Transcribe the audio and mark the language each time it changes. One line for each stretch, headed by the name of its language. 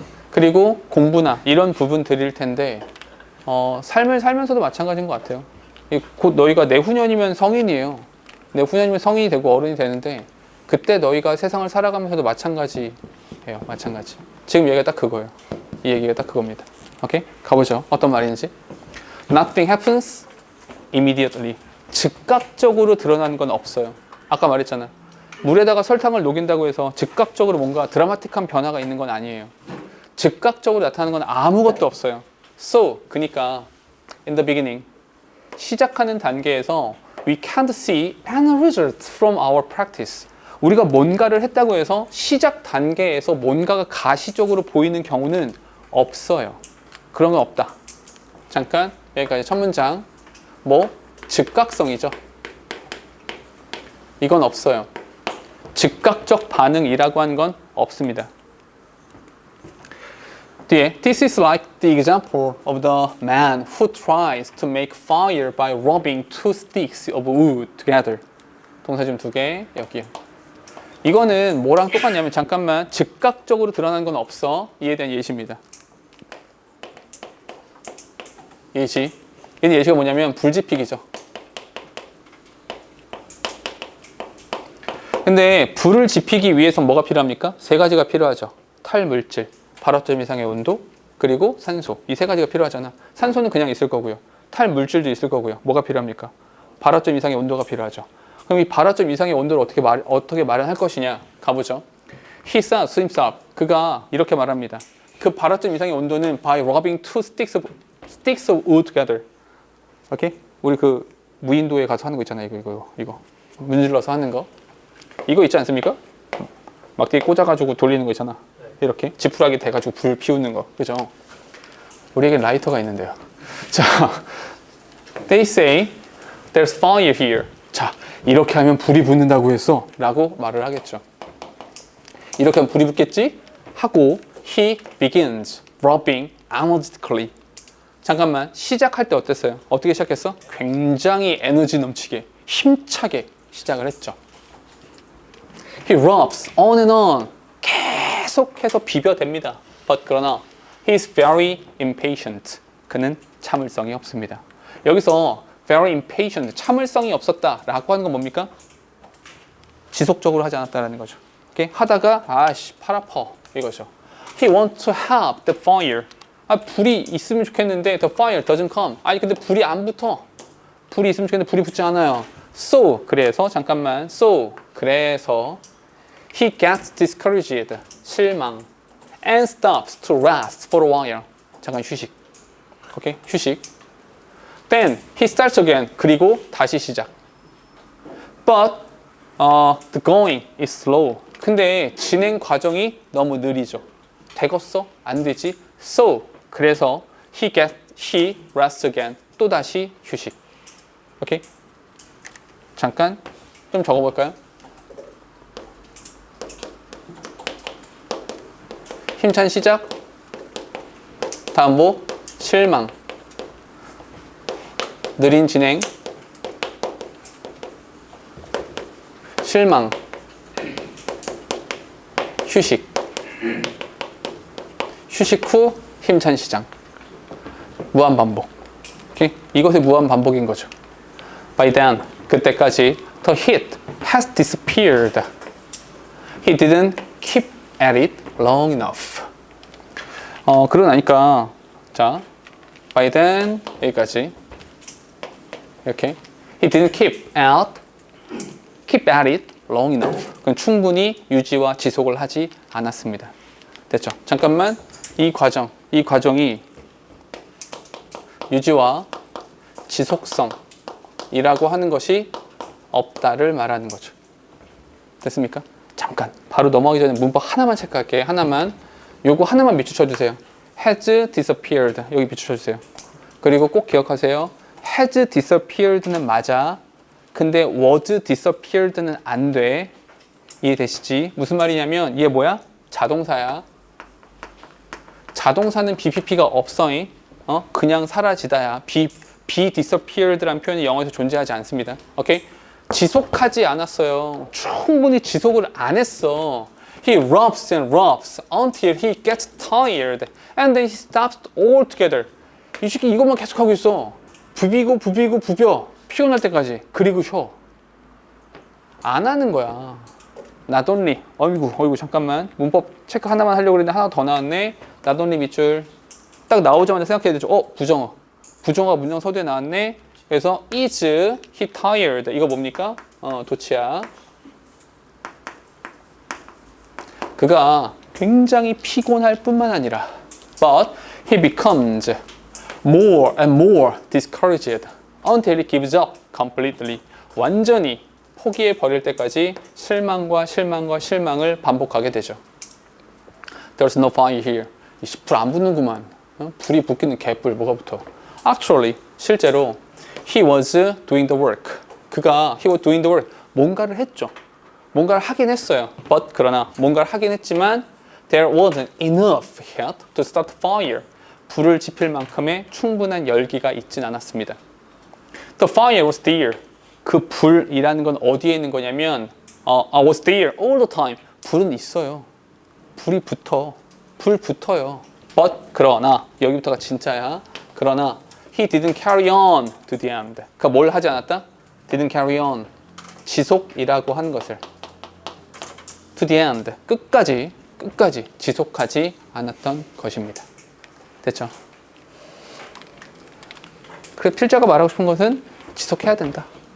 Korean: 그리고 공부나 이런 부분들일 텐데 삶을 살면서도 마찬가지인 것 같아요. 곧 너희가 내후년이면 성인이에요. 내후년이면 성인이 되고 어른이 되는데 그때 너희가 세상을 살아가면서도 마찬가지예요. 마찬가지. 지금 얘기가 딱 그거예요. 이 얘기가 딱 그겁니다. 오케이? 가보죠. 어떤 말인지.
English: Nothing happens immediately.
Korean: 즉각적으로 드러나는 건 없어요. 아까 말했잖아. 물에다가 설탕을 녹인다고 해서 즉각적으로 뭔가 드라마틱한 변화가 있는 건 아니에요. 즉각적으로 나타나는 건 아무것도 없어요.
English: So,
Korean: 그러니까
English: in the beginning,
Korean: 시작하는 단계에서
English: we can't see any results from our practice.
Korean: 우리가 뭔가를 했다고 해서 시작 단계에서 뭔가가 가시적으로 보이는 경우는 없어요. 그런 건 없다. 잠깐 여기까지 첫 문장. 뭐? 즉각성이죠. 이건 없어요. 즉각적 반응이라고 하는 건 없습니다. 뒤에
English: This is like the example of the man who tries to make fire by rubbing two sticks of wood together.
Korean: 동사점 2개 여기요. 이거는 뭐랑 똑같냐면 잠깐만 즉각적으로 드러나는 건 없어. 이에 대한 예시입니다. 예시. 얘는 예시가 뭐냐면 불지피기죠. 근데 불을 지피기 위해선 뭐가 필요합니까? 세 가지가 필요하죠. 탈물질, 발화점 이상의 온도, 그리고 산소. 이 세 가지가 필요하잖아. 산소는 그냥 있을 거고요. 탈물질도 있을 거고요. 뭐가 필요합니까? 발화점 이상의 온도가 필요하죠. 그럼 이 발화점 이상의 온도를 어떻게 마련할 것이냐? 가보죠.
English: He said, himself.
Korean: 그가 이렇게 말합니다. 그 발화점 이상의 온도는
English: by rubbing two sticks of wood together.
Korean: 오케이? 우리 그 무인도에 가서 하는 거 있잖아요. 이거. 문질러서 하는 거. 이거 있지 않습니까? 막대기 꽂아가지고 돌리는 거 있잖아. 이렇게 지푸라기 대가지고 불 피우는 거. 그죠? 우리에게 라이터가 있는데요.
English: 자, they say there's fire here.
Korean: 자, 이렇게 하면 불이 붙는다고 했어. 라고 말을 하겠죠. 이렇게 하면 불이 붙겠지? 하고
English: he begins rubbing energetically.
Korean: 잠깐만, 시작할 때 어땠어요? 어떻게 시작했어? 굉장히 에너지 넘치게, 힘차게 시작을 했죠.
English: He rubs on and on.
Korean: 계속해서 비벼댑니다.
English: But
Korean: 그러나
English: he's very impatient.
Korean: 그는 참을성이 없습니다. 여기서
English: very impatient,
Korean: 참을성이 없었다라고 하는 건 뭡니까? 지속적으로 하지 않았다라는 거죠. 오케이? 하다가 아씨 팔 아파 이거죠.
English: He wants to have the fire.
Korean: 불이 있으면 좋겠는데
English: the fire doesn't come.
Korean: 아니 근데 불이 안 붙어. 불이 있으면 좋겠는데 불이 붙지 않아요.
English: So
Korean: 그래서 잠깐만.
English: So
Korean: 그래서
English: he gets discouraged.
Korean: 실망.
English: And stops to rest for a while.
Korean: 잠깐 휴식. 오케이? 휴식.
English: Then he starts again.
Korean: 그리고 다시 시작.
English: But the going is slow.
Korean: 근데 진행 과정이 너무 느리죠. 되겠어? 안 되지?
English: So
Korean: 그래서
English: he rests again.
Korean: 또 다시 휴식. 오케이? 잠깐 좀 적어볼까요? 힘찬 시작. 다음 뭐? 실망. 느린 진행. 실망. 휴식. 휴식 후 힘찬 시작. 무한 반복. 오케이? 이것의 무한 반복인 거죠.
English: By then,
Korean: 그때까지
English: the heat has disappeared. He didn't keep at it long enough.
Korean: 그러고 나니까 자,
English: by then 여기까지 이렇게 he didn't keep at it long enough.
Korean: 그건 충분히 유지와 지속을 하지 않았습니다. 됐죠? 잠깐만 이 과정이 유지와 지속성이라고 하는 것이 없다를 말하는 거죠. 됐습니까? 잠깐 바로 넘어가기 전에 문법 하나만 체크할게. 요거 하나만 밑줄 쳐주세요.
English: has disappeared
Korean: 여기 밑줄 쳐주세요. 그리고 꼭 기억하세요.
English: has disappeared
Korean: 는 맞아. 근데
English: was disappeared
Korean: 는 안 돼. 이해되시지? 무슨 말이냐면 얘 뭐야? 자동사야. 자동사는 BPP가 없어. 그냥 사라지다야. be disappeared라는 표현이 영어에서 존재하지 않습니다. 오케이? 지속하지 않았어요. 충분히 지속을 안 했어.
English: He rubs and rubs until he gets tired and then he stops altogether.
Korean: 이 새끼 이것만 계속하고 있어. 부비고 부벼. 피곤할 때까지. 그리고 쉬어. 안 하는 거야.
English: Not only.
Korean: 어이구 잠깐만. 문법 체크 하나만 하려고 그랬는데 하나 더 나왔네.
English: Not only
Korean: 밑줄. 딱 나오자마자 생각해야 되죠. 부정어. 부정어가 문장 서두에 나왔네. 그래서
English: is he tired?
Korean: 이거 뭡니까? 도치야. 그가 굉장히 피곤할 뿐만 아니라
English: but he becomes more and more discouraged until he gives up completely.
Korean: 완전히 포기해 버릴 때까지 실망을 반복하게 되죠.
English: There's no fire here.
Korean: 불 안 붙는구만. 불이 붙기는 개뿔 뭐가 붙어.
English: Actually
Korean: 실제로
English: he was doing the work. he was doing the work.
Korean: 뭔가를 했죠. 뭔가를 하긴 했어요.
English: But
Korean: 그러나 뭔가를 하긴 했지만
English: there wasn't enough heat to start fire.
Korean: 불을 지필 만큼의 충분한 열기가 있진 않았습니다.
English: The fire was there.
Korean: 그 불이라는 건 어디에 있는 거냐면
English: I was there all the time.
Korean: 불은 있어요. 불이 붙어. 불 붙어요.
English: But
Korean: 그러나 여기부터가 진짜야. 그러나
English: he didn't carry on to the end.
Korean: 그러니까 뭘 하지 않았다?
English: didn't carry on.
Korean: 지속이라고 하는 것을
English: to the end.
Korean: 끝까지 지속하지 않았던 것입니다. 됐죠? 그래 필자가 말하고 싶은 것은 지속해야 된다.